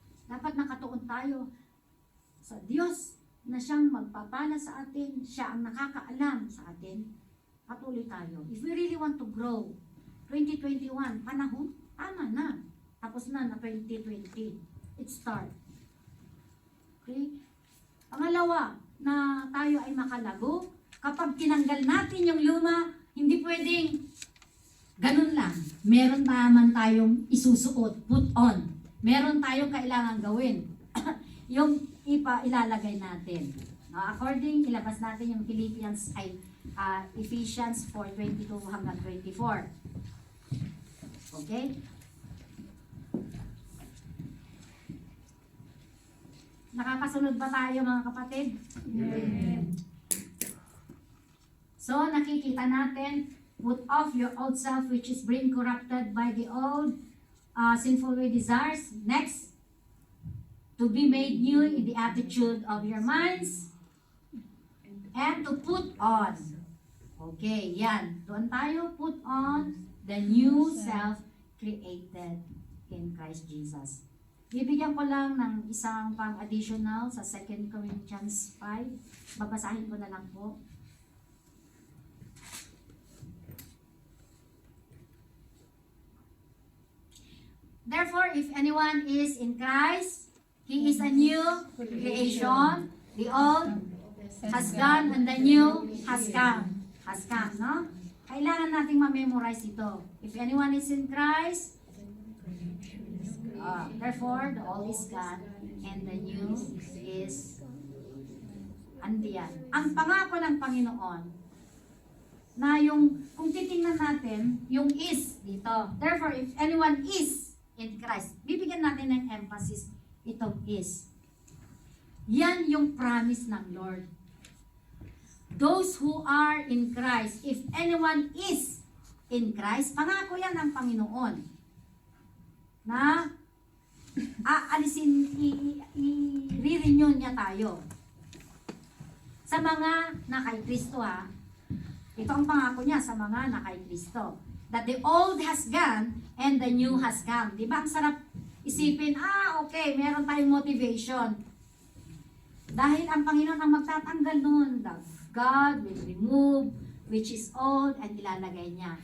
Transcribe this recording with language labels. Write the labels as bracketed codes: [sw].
[tl] Dapat nakatuon tayo sa Diyos na siyang magpapala sa atin. Siya ang nakakaalam sa atin. Patuloy tayo. [en] If we really want to grow, 2021, [tl] panahon, tama na. Tapos na [en] 2020. It start. Okay? [tl] Pangalawa, na tayo ay makalago, kapag tinanggal natin yung luma, hindi pwedeng ganun lang. Meron naman tayong isusuot, [en] put on. [tl] Meron tayong kailangan gawin. Yung ilalagay natin. According, ilabas natin yung Philippians ay Ephesians 4:22 hanggang 24. Okay? Nakakasunod ba tayo mga kapatid? Amen. [en] So, [tl] nakikita natin, [en] put off your old self which is being corrupted by the old sinful way desires. Next, to be made new in the attitude of your minds and to put on. Okay, yan. [tl] Doon tayo, [en] put on the new self created in Christ Jesus. [tl] Bibigyan ko lang ng isang pang-additional sa 2 Corinthians 5. Babasahin ko na lang po. [en] Therefore, if anyone is in Christ, he is a new creation. The old has gone and the new has come. Has come, no? [tl] Kailangan nating ma-memorize ito. [en] If anyone is in Christ, therefore, the old is gone and the new is andiyan. [tl] Ang pangako ng Panginoon na yung, kung titingnan natin, yung is dito. [en] Therefore, if anyone is in Christ, [tl] bibigyan natin ng emphasis itong [en] is. [tl] Yan yung promise ng Lord. [en] Those who are in Christ, [tl] if anyone is in Christ, pangako yan ng Panginoon na aalisin, i-renew niya tayo. Sa mga na kay Kristo ha, ito ang pangako niya sa mga na kay Kristo. [en] That the old has gone and the new has come. [tl] Di ba? Ang sarap isipin, okay, meron tayong motivation. Dahil ang Panginoon ang magtatanggal nun. [en] God will remove which is old and [tl] ilalagay niya.